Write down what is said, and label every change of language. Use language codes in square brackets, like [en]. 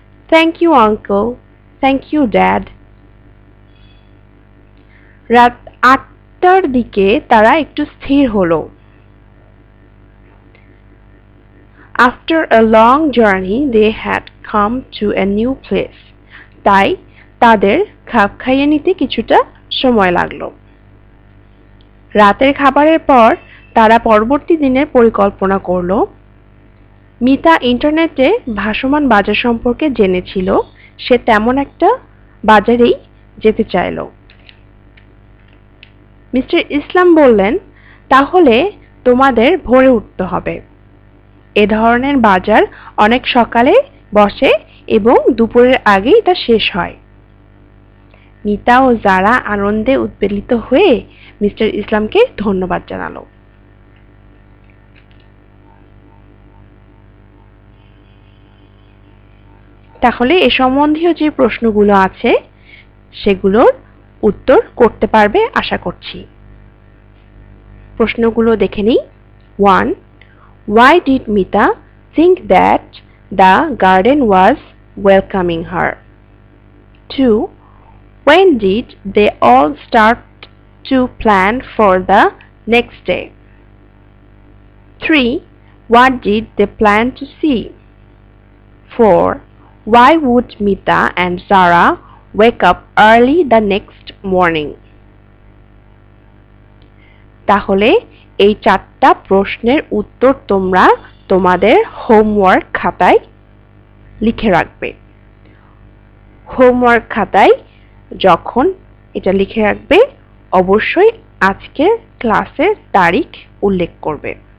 [en] Thank you, Uncle. Thank you, Dad. [bn] রাত 8টার দিকে তারা একটু স্থির হলো। [en] After a long journey, they had come to a new place. [bn] তাই তাদের খাপ খাইয়ে নিতে কিছুটা সময় লাগলো। রাতের খাবারের পর তারা পরবর্তী দিনের পরিকল্পনা করলো। মিতা ইন্টারনেটে ভাসমান বাজার সম্পর্কে জেনেছিল, সে তেমন একটা বাজারেই যেতে চাইল। মিস্টার ইসলাম বললেন, তাহলে তোমাদের ভোরে উঠতে হবে। এ ধরনের বাজার অনেক সকালে বসে এবং দুপুরের আগেই তা শেষ হয়। মিতা ও যারা আনন্দে উদ্বেলিত হয়ে মিস্টার ইসলামকে ধন্যবাদ জানালো। তাহলে এ সম্বন্ধীয় যে প্রশ্নগুলো আছে সেগুলোর উত্তর করতে পারবে আশা করছি। প্রশ্নগুলো দেখে নিই। 1. [en] Why did Mita think that the garden was welcoming her? 2. When did they all start to plan for the next day? 3. What did they plan to see? 4. Why would Mita and Zara wake up early the next morning? [bn] তাহলে এই 4টা প্রশ্নের উত্তর তোমরা তোমাদের homework খাতায় লিখে রাখবে। হোমওয়ার্ক খাতায় যখন এটা লিখে রাখবে অবশ্যই আজকের ক্লাসের তারিখ উল্লেখ করবে।